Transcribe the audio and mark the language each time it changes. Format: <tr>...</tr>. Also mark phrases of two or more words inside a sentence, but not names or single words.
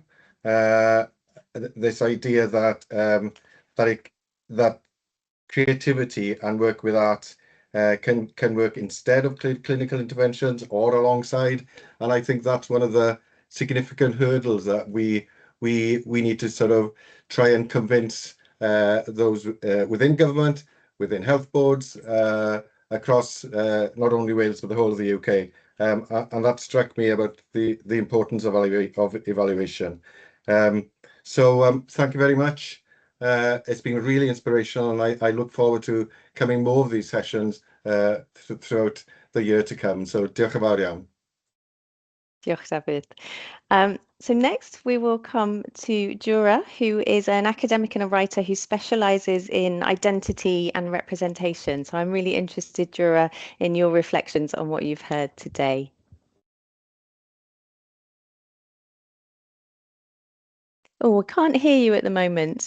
<en>This idea that that creativity and work with art can work instead of clinical interventions or alongside, and I think that's one of the significant hurdles that we need to sort of try and convince those within government, within health boards, across not only Wales but the whole of the UK. And that struck me about the importance of evaluation. So thank you very much. It's been really inspirational, and I look forward to coming more of these sessions throughout the year to come.</en> <cy>So diolch yn fawr iawn. Diolch, David.</cy> <en>So next we will come to yw'r, who is an academic and a writer who specialises in identity and representation. So I'm really interested, yw'r, in your reflections on what you've heard today. Oh, I can't hear you at the moment.</en>